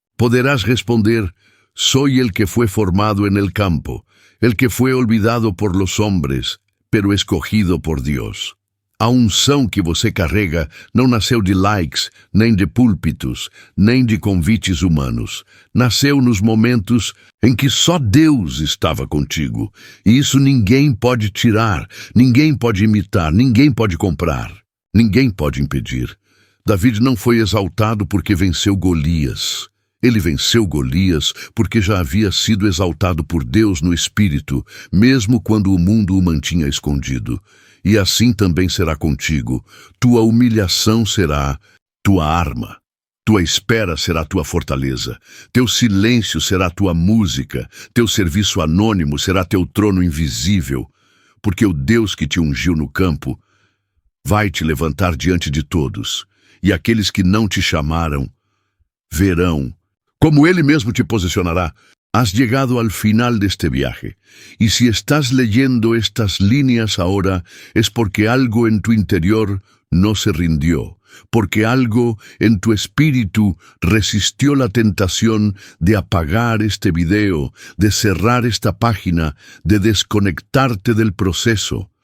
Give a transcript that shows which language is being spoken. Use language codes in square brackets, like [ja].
[pt] Poderás responder: [es] soy el que fue formado en el campo, el que fue olvidado por los hombres, pero escogido por Dios. [pt] A unção que você carrega não nasceu de likes, nem de púlpitos, nem de convites humanos. Nasceu nos momentos em que só Deus estava contigo. E isso ninguém pode tirar, ninguém pode imitar, ninguém pode comprar, ninguém pode impedir. David não foi exaltado porque venceu Golias. Ele venceu Golias porque já havia sido exaltado por Deus no Espírito, mesmo quando o mundo o mantinha escondido. E assim também será contigo. Tua humilhação será tua arma. Tua espera será tua fortaleza. Teu silêncio será tua música. Teu serviço anônimo será teu trono invisível. Porque o Deus que te ungiu no campo vai te levantar diante de todos. E aqueles que não te chamaram verão como Ele mesmo te posicionará. [es] Has llegado al final de este viaje, y si estás leyendo estas líneas ahora es porque algo en tu interior no se rindió, porque algo en tu espíritu resistió la tentación de apagar este video, de cerrar esta página, de desconectarte del proceso.